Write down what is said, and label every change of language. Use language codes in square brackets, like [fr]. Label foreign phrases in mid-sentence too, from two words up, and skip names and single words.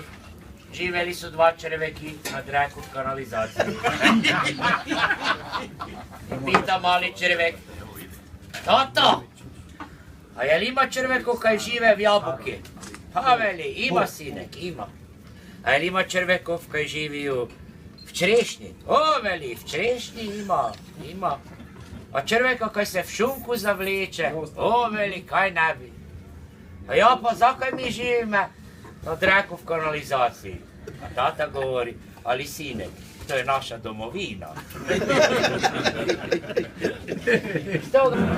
[hr] Živeli su dva červeki na reku kanalizaciji. Pita mali červek, tato, a jel ima červeko kaj žive v jabuke? Pa veli, ima sinek, ima. A jel ima červekov kaj živijo v črešnji? O, veli, v črešnji ima. A červeka kaj se v šunku zavleče? O, veli, kaj ne bi. A ja pa zakaj mi živime na reku v kanalizaciji? A tata govori, ali sinek, to je naša domovina. Što ga...